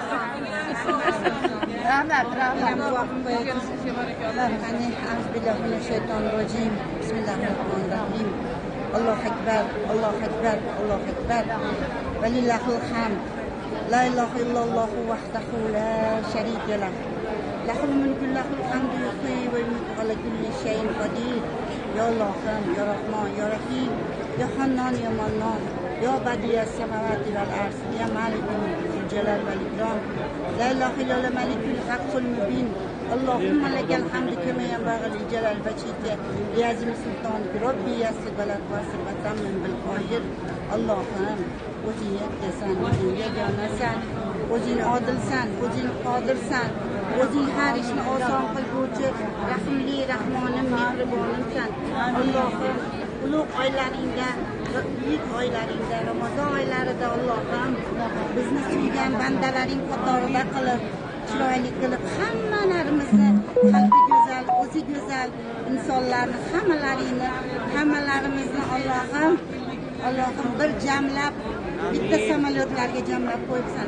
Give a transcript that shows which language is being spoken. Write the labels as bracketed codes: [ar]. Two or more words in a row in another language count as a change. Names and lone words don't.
[uz] Rahmat. Shaytonirrojim. [ar] بسم الله الرحمن الرحيم. الله أكبر، الله أكبر، الله أكبر. ولله الحمد. لا إله إلا الله وحده لا شريك له. له الملك له الحمد يحيي ويميت على كل شيء قدير. يا اللهم، يا رحمن، يا رحيم، يا حنان، يا منان، يا بديع السماوات والأرض، يا مالك الجلال والإكرام. لا إله إلا الملك الحق المبين. اللهم لك الحمد كما ينبغي لجلال وجهك لعظيم سلطانك رب يسر ولا تعسر وتمم بالخير. [uz] Allohim o'zing yakkasan, o'zing yagonasan, o'zing odilsan, o'zing qodirsan, o'zing har ishni oson qilguvchi rahimli rahmonim mehribonimsan. Allohim ulug' oylaringda, buyuk oylaringda, Ramazon oylarida Allohim bizni suygan bandalaring qatorida qilib, chiroyli qilib hammalarimizni qalbi go'zal, o'zi go'zal insonlarni hammalarimizni Allohim bir jamlab bitta samolyotlarga jamlab qo'yibsan.